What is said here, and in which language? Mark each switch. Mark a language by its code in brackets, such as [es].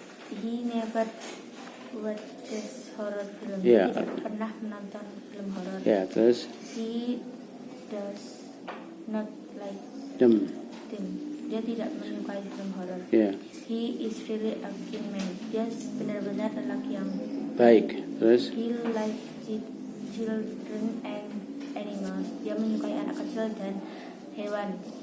[en] He never watches horror film. Yeah. [id] Dia tidak pernah menonton film horor. Ya, terus. [en] He does not like Them. [id] Dia tidak menyukai film horor. Ya, [en] He is really a good man. [id] Dia benar-benar lelaki yang baik. Terus, [en] He likes children and animals. [id] Dia menyukai anak kecil dan hewan.